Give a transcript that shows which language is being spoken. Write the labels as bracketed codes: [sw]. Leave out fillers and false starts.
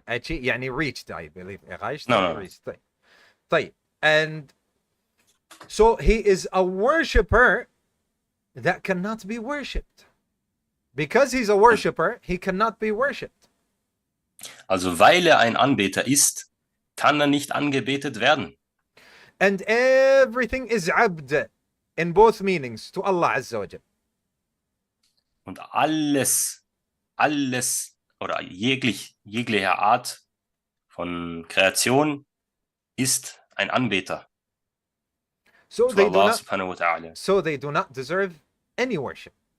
[ar] يعني [en] reached, I believe. [de] erreicht, [en] no. reached. طيب. And so he is a worshipper that cannot be worshipped. Because he's a worshipper, he cannot be worshipped. [de] Also weil ein Anbeter ist, kann nicht angebetet werden. [en] And everything is abd in both meanings to Allah Azza wa Jal. [de] Und alles oder jegliche Art von Kreation ist ein Anbeter. [en] So they do not deserve any worship.